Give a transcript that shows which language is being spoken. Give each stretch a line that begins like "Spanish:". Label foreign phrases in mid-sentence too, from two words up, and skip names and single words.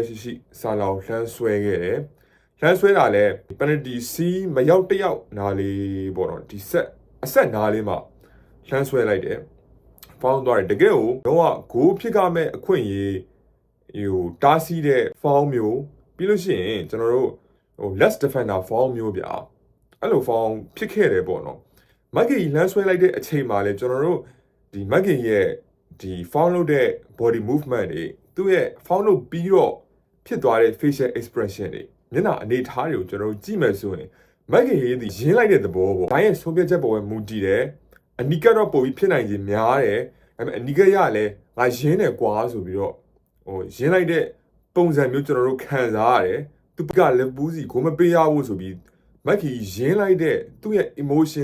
Burmese: ရှိဆာလာကိုလှမ်းဆွဲခဲ့တယ်လှမ်းဆွဲတာလဲ penalty C မရောက်တယောက်နားလေးပေါ့နော်ဒီဆက်အဆက်နားလေးမှာလှမ်းဆွဲလိုက်တယ်ဖောင်းသွားတယ်တကယ်ကိုတော့ဂိုးဖြစ်ကမဲ့အခွင့်အရေးတားဆီးတဲ့ foul မျိုးပြီးလို့ရှိရင်ကျွန်တော်တို့
English: less defender foul
Burmese: မျိုးဗျာအဲ့လို foul ဖြစ်ခဲ့တယ်ပေါ့နော်မက်ကင်လှမ်းဆွဲလိုက်တဲ့အချိန်မှာလဲကျွန်တော် တို့ဒီမက်ကင်ရဲ့ဒီ foul လုပ်တဲ့
English: body movement
Burmese: တွေသူ့ရဲ့ foul လုပ်ပြီးတော့ဖြစ်သွားတဲ့
English: facial expression
Burmese: တွေမျက်နှာအနေထားတွေကိုကျွန်တော်တို့ကြည့်မယ်ဆိုရင်မက်ကင်ရေးဒီရင်းလိုက်တဲ့သဘောပေါ့။ဘာရဲ့ဆုံးဖြတ်ချက်ပေါ်ပဲမူတည်တယ်။အနီကတော့ပို့ပြီးဖြစ်နိုင်ခြင်းများ တယ်။ဒါပေမဲ့အနီကရလည်းငါရင်းတယ်ကွာဆိုပြီးတော့ရင်းလိုက်တဲ့ပုံစံမျိုးကျွန်တော်တို့ခံစားရတယ်။သူကလည်းပူးစီကိုမပေးရဘူးဆိုပြီးမက်ကင်ရင်းလိုက်တဲ့သူ့ရဲ့ emotion